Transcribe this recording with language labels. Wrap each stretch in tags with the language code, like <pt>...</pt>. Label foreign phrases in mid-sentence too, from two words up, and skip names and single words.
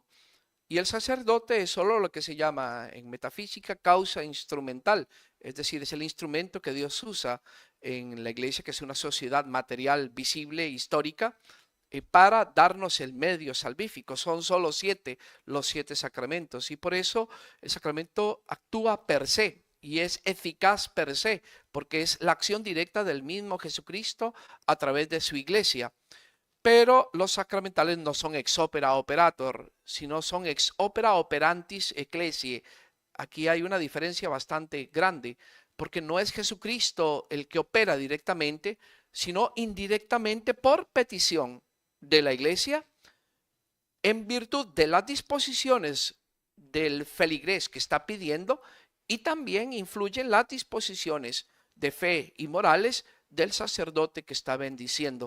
<es>Y el sacerdote es solo lo que se llama en metafísica causa instrumental, es decir, es el instrumento que Dios usa en la iglesia, que es una sociedad material, visible, histórica, para darnos el medio salvífico. Son solo 7 los 7 sacramentos y por eso el sacramento actúa</es> <la>per se</la> <es>y es eficaz</es> <la>per se,</la> <es>porque es la acción directa del mismo Jesucristo a través de su iglesia. Pero los sacramentales no son</es> <la>ex opera operator,</la> <es>sino son</es> <la>ex opera operantis ecclesiae.</la> <es>Aquí hay una diferencia bastante grande, porque no es Jesucristo el que opera directamente, sino indirectamente por petición de la iglesia, en virtud de las disposiciones del feligrés que está pidiendo, y también influyen las disposiciones de fe y morales del sacerdote que está bendiciendo.</es>